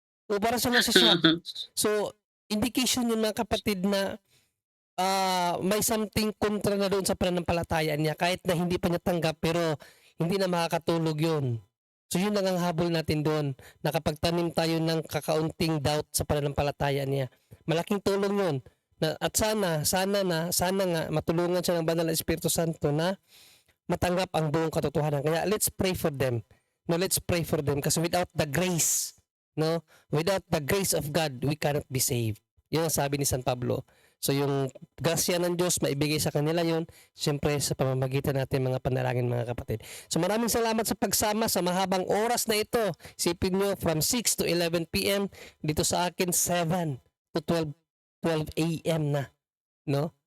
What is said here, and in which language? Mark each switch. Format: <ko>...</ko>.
<tl>O para sa nasa siya. So, indication yun mga kapatid na may something kontra na doon sa pananampalatayaan niya kahit na hindi pa niya tanggap pero hindi na makakatulog yun. So, yun lang ang habol natin doon. Nakapagtanim tayo ng kakaunting doubt sa pananampalatayaan niya. Malaking tulong yun. At sana nga matulungan siya ng Banal na Espiritu Santo na matanggap ang buong katotohanan.</tl> <en>Kaya let's pray for them. No, let's pray for them</en> <tl>kasi</tl> <en>without the grace, without the grace of God, we cannot be saved.</en> <tl>Yun ang sabi ni San Pablo. So yung grasya ng Diyos, maibigay sa kanila yun, siyempre sa pamamagitan natin mga panalangin mga kapatid. So maraming salamat sa pagsama sa mahabang oras na ito. Isipin nyo</tl> <en>from 6 to 11 p.m.</en> <tl>Dito sa akin 7 to 12 a.m. na. No?</tl>